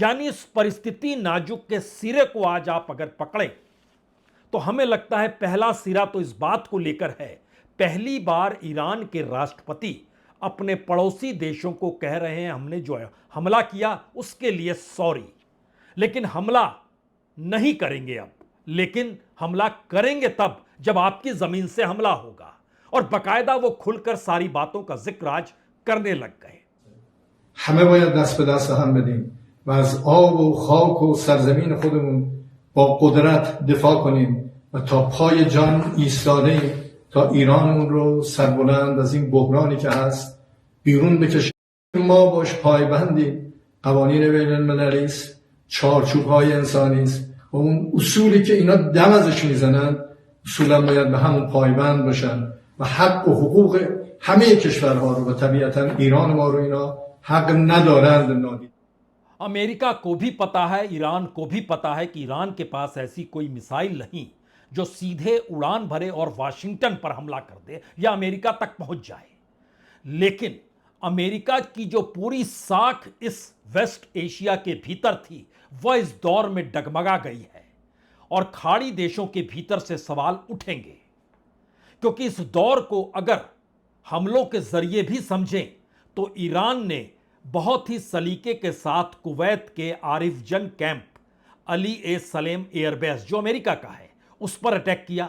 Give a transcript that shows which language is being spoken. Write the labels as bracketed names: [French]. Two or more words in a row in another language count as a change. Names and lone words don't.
[Hindi] यानी इस परिस्थिति नाजुक के सिरे को आज आप अगर पकड़ें तो हमें लगता है पहला सिरा तो इस बात को लेकर है, पहली बार ईरान के राष्ट्रपति अपने पड़ोसी देशों को कह रहे हैं हमने जो हमला किया उसके लिए सॉरी, लेकिन हमला नहीं करेंगे अब, लेकिन हमला करेंगे तब जब आपकी जमीन से हमला होगा। और बकायदा वो खुलकर सारी बातों का जिक्र आज करने लग गए। [Persian] همه باید دست به دست هم بدیم و از آب و خاک و سرزمین خودمون با قدرت دفاع کنیم و تا پای جان ایستادیم تا ایرانمون رو سربلند از این بحرانی که هست بیرون بکشیم. ما باش پایبندیم، قوانین بین المللی است، چارچوب‌های انسانی است و اون اصولی که اینا دم ازش میزنن اصولا باید به همون پایبند باشن و حق و حقوق همه کشورها رو و طبیعتا ایران ما رو اینا حق ندارند نادید. [Hindi] अमेरिका को भी पता है, ईरान को भी पता है कि ईरान के पास ऐसी कोई मिसाइल नहीं जो सीधे उड़ान भरे और वाशिंगटन पर हमला कर दे या अमेरिका तक पहुंच जाए। लेकिन अमेरिका की जो पूरी साख इस वेस्ट एशिया के भीतर थी वह इस दौर में डगमगा गई है और खाड़ी देशों के भीतर से सवाल उठेंगे, क्योंकि इस दौर को अगर हमलों के जरिए भी समझें तो ईरान ने बहुत ही सलीके के साथ कुवैत के आरिफजन कैंप, अली ए सलेम एयरबेस जो अमेरिका का है, उस पर अटैक किया।